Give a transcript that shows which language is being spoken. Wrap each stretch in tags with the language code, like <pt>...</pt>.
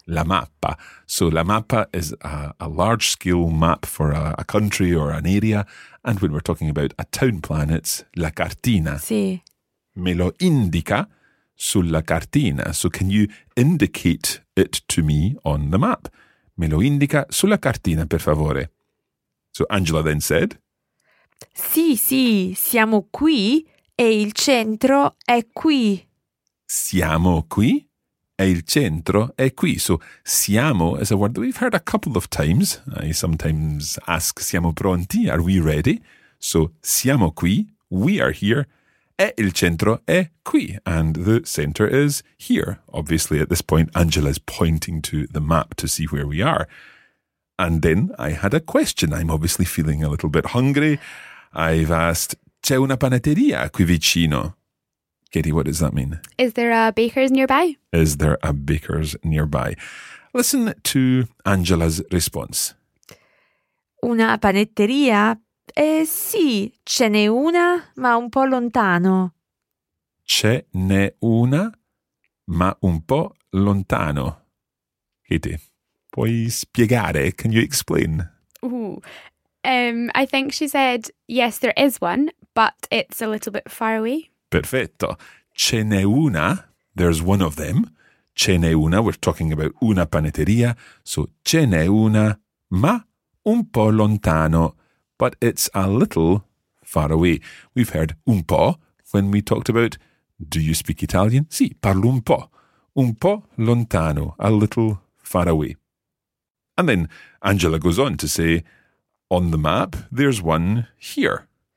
<en>La mappa. So la mappa is a large-scale map for a country or an area. And when we're talking about a town plan, it's la cartina.</en> <it>Sì. Me lo indica sulla cartina.</it> <en>So can you indicate it to me on the map?</en> <it>Me lo indica sulla cartina, per favore.</it> <en>So Angela then said...</en> <it>Sì, sì, siamo qui e il centro è qui. Siamo qui E il centro è qui,</it> <en>so siamo is a word that we've heard a couple of times. I sometimes ask,</en> <it>siamo pronti?</it> <en>Are we ready?</en> <it>So siamo qui,</it> <en>we are here,</en> <it>e il centro è qui.</it> <en>And the center is here. Obviously, at this point, Angela is pointing to the map to see where we are. And then I had a question. I'm obviously feeling a little bit hungry. I've asked,</en> <it>c'è una panetteria qui vicino?</it> <en>Katie, what does that mean? Is there a baker's nearby? Is there a baker's nearby? Listen to Angela's response.</en> <it>Una panetteria? Sì, ce n'è una, ma un po' lontano. Ce n'è una, ma un po' lontano. Katie, puoi spiegare?</it> <en>Can you explain? I think she said, yes, there is one, but it's a little bit far away.</en> <it>Perfetto. Ce n'è una,</it> <en>there's one of them.</en> <it>Ce n'è una,</it> <en>we're talking about una panetteria.</en> <it>So, ce n'è una, ma un po' lontano.</it> <en>But it's a little far away. We've heard</en> <it>un po'</it> <en>when we talked about, do you speak Italian?</en> <it>Sì, parlo un po'. Un po' lontano,</it> <en>a little far away. And then Angela goes on to say, on the map, there's one here.</en>